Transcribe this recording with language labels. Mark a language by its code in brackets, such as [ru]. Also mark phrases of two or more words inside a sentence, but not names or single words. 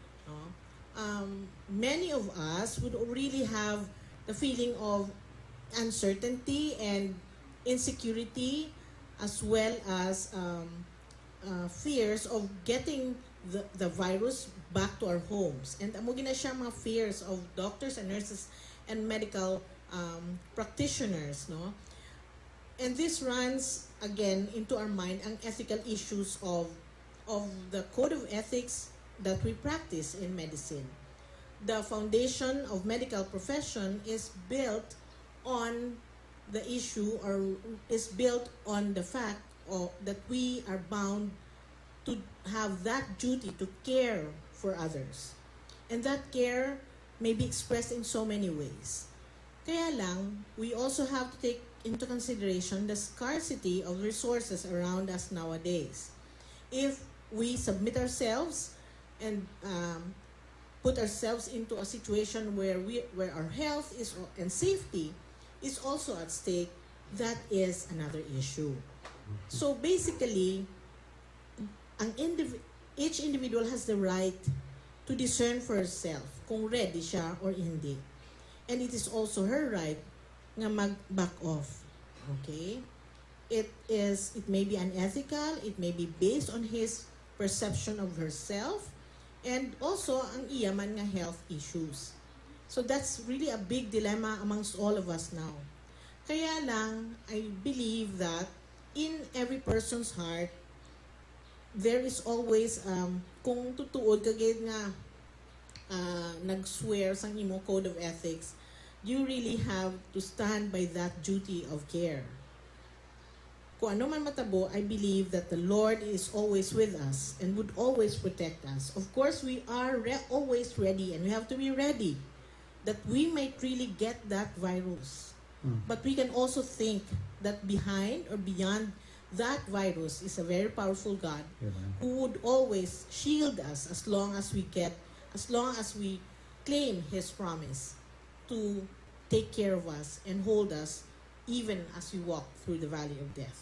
[en] Many of us would really have the feeling of uncertainty and insecurity, as well as fears of getting the virus back to our homes. And [hil] amo gina siya mga [en] fears of doctors and nurses and medical practitioners, no? And this runs again into our mind ang ethical issues of the code of ethics that we practice in medicine. The foundation of medical profession is built on the issue, or is built on the fact that we are bound to have that duty to care for others. And that care may be expressed in so many ways. [hil] Kaya lang, [en] we also have to take into consideration the scarcity of resources around us nowadays. If we submit ourselves and put ourselves into a situation where our health and safety is also at stake, that is another issue. So basically, each individual has the right to discern for herself kung ready siya or hindi. And it is also her right [hil] nga mag-back off. [en] Okay? It may be unethical, it may be based on his perception of herself, and also [hil] ang iyaman nga [en] health issues. So that's really a big dilemma amongst all of us now. [hil] Kaya lang, [en] I believe that in every person's heart, there is always, [hil] kung tutuod kagid nga nag-swear sa imo code of ethics, [en] you really have to stand by that duty of care. [hil] Kung ano man matabo, [en] I believe that the Lord is always with us and would always protect us. Of course, we are always ready, and we have to be ready that we might really get that virus. But we can also think that behind or beyond that virus is a very powerful God who would always shield us as long as we claim His promise to take care of us and hold us even as we walk through the valley of death.